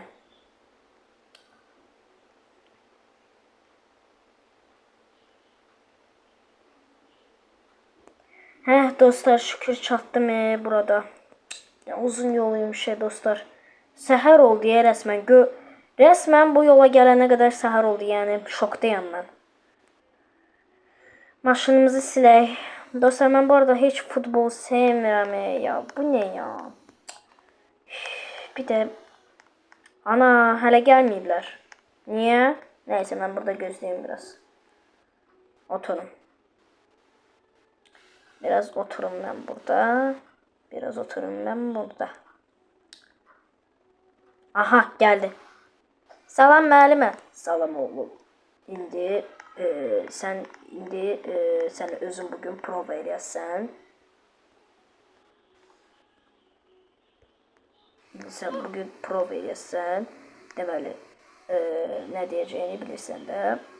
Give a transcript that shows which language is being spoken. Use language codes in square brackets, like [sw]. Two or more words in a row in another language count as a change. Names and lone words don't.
[az] Heh dostlar şükür çatdım burada. Ya, uzun yoluymuş dostlar. Səhər oldu ya resmen. Resmen bu yola gələnə qədər səhər oldu yəni şokdayım mən. Maşınımızı silək. Dostlar mən bu arada heç futbol sevmirəm ya. [tr] Bu ne ya? [az] Bir de ana hələ gəlməyiblər. [tr] Niye? Neyse ben burada gözleyeyim biraz. [az] Oturun. [tr] Biraz oturun ben burada. Biraz oturun ben burada. Aha geldi. [az] Salam müəllimə. Salam oğlum. İndi sen özün bugün prova eləyəsən. Sen bugün prova eləyəsən. Deməli [tr] ne diyeceğini [az] bilirsən də.